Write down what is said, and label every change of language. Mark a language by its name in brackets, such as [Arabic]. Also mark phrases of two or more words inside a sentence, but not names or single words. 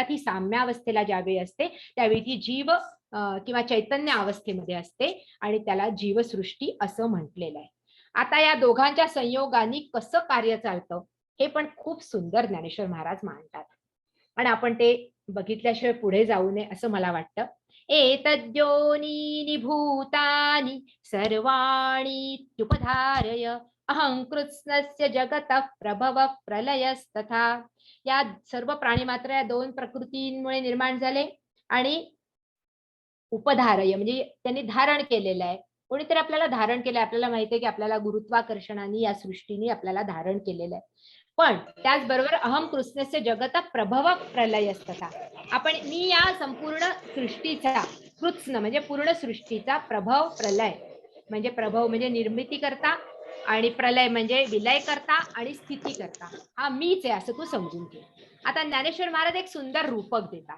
[Marathi] ही साम्यावस्थेला ज्यावेळी असते त्यावेळी ती जीव किंवा चैतन्य अवस्थेमध्ये असते आणि त्याला जीवसृष्टी असं म्हटलेलं आहे. आता या दोघांच्या संयोगाने कसं कार्य चालतं हे पण खूप सुंदर ज्ञानेश्वर महाराज मांडतात. आणि आपण ते बघितल्याशिवाय पुढे जाऊ नये असं मला वाटतं. [Sanskrit] एतद्योनीनि भूतानि सर्वाणीत्युपधारय अहं कृत्स्नस्य जगतः प्रभव प्रलयस्तथा. [Marathi] या सर्व प्राणी मात्र या दोन प्रकृतींमुळे निर्माण झाले आणि उपधारय म्हणजे त्यांनी धारण केलेलं आहे. कोणीतरी आपल्याला धारण केलंय. आपल्याला माहिती आहे की आपल्याला गुरुत्वाकर्षणाने या सृष्टीने आपल्याला धारण केलेलं आहे. पण त्याचबरोबर [Sanskrit] अहम कृष्णस्य जगत प्रभव प्रलयस्तथा. [Marathi] मी या संपूर्ण सृष्टीचा कृत्स्न म्हणजे पूर्ण सृष्टीचा प्रभव प्रलय म्हणजे प्रभव म्हणजे निर्मिती करता आणि प्रलय म्हणजे विलय करता आणि स्थिती करता हा मीच आहे असं तू समजून घे. आता ज्ञानेश्वर महाराज एक सुंदर रूपक देतात.